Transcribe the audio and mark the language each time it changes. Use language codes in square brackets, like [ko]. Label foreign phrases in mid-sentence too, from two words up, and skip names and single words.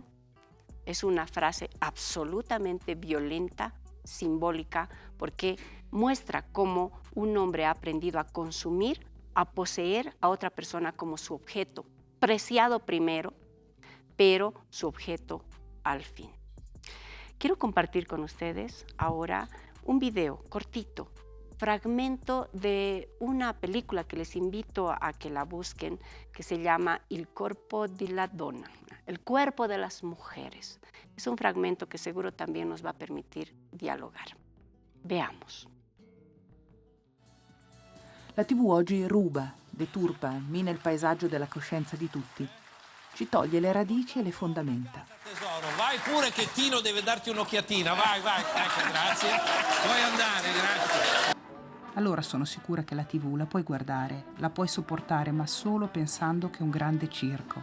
[es] Es una frase absolutamente violenta, simbólica, porque muestra cómo un hombre ha aprendido a consumir, a poseer a otra persona como su objeto, preciado primero, pero su objeto al fin. Quiero compartir con ustedes ahora un video cortito, fragmento de una película que les invito a que la busquen, que se llama Il corpo della donna, el cuerpo de las mujeres. Es un fragmento que seguro también nos va a permitir dialogar. Veamos. [it] La TV oggi ruba, deturpa, mina il paesaggio della coscienza di tutti. Ci toglie le radici e le fondamenta. Tesoro, vai pure che Tino deve darti un'occhiatina, vai, ecco, grazie. Puoi andare, grazie. Allora sono sicura che la TV la puoi guardare, la puoi sopportare, ma solo pensando che è un grande circo.